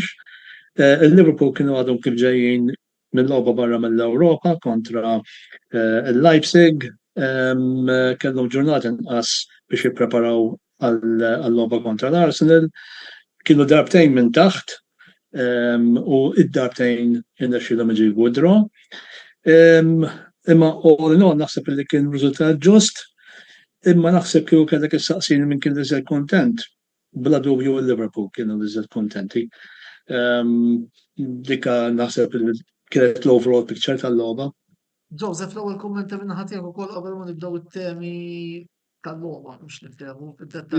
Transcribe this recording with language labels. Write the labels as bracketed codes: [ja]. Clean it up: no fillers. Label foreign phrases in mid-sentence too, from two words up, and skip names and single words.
[mt] Il-Liverpool kienu għadhom kif ġejjin mill-logħba barra mill-Ewropa kontra il-Leipzig, kellhom ġurnata inqas biex jippreparaw għall-logħba kontra l-Arsenal. Kienu darbtejn minn taħt u id-darbtejn irnexxilhom iġibu draw. Imma [en] all in all [mt] naħseb li kien riżultat ġust, imma naħseb kieku kellek issaqsini min kien iżgħar kuntent. Bla dubju il-Liverpool kienu iżgħar kuntenti. Dikka naħseb li kienet l- [en] overall picture [mt] tal-logħba. Joseph, l-ewwel kummenta minn ħadd jekk ukoll qabel ma nibdew it-temi tal-logħba biex niftehmu fid-dettall.